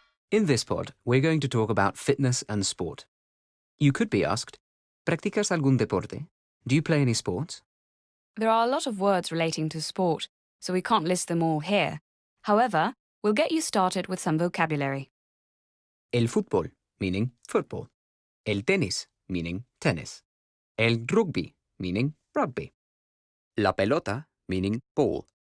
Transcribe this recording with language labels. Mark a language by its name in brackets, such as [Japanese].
[English] In this pod, we're going to talk about fitness and sport. You could be asked, [Spanish] ¿practicas algún deporte? [English] Do you play any sports? There are a lot of words relating to sport, so we can't list them all here. However, we'll get you started with some vocabulary. El fútbol, meaning football. El tenis, meaning tennis. El rugby, meaning rugby. La pelota, meaning ball.